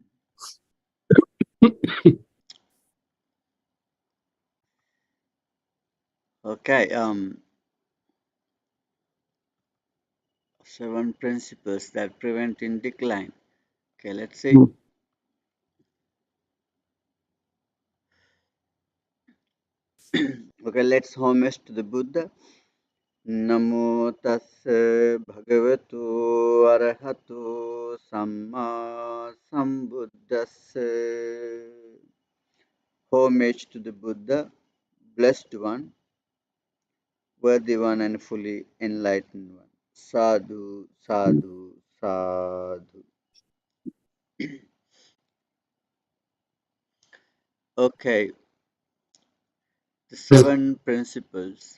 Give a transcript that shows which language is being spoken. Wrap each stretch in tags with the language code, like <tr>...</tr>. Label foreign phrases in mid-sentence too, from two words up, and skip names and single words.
<en>Okay, 7 principles that prevent in decline. Okay, let's see. Okay, let's homage to the Buddha.</en> <pi>Namo tassa bhagavato arahato samma sambuddhassa.</pi> <en>Homage to the Buddha, blessed one, worthy one, and fully enlightened one.</en> <pi>Sadhu, sadhu, sadhu.</pi> <en>Okay, the 7 principles.</en>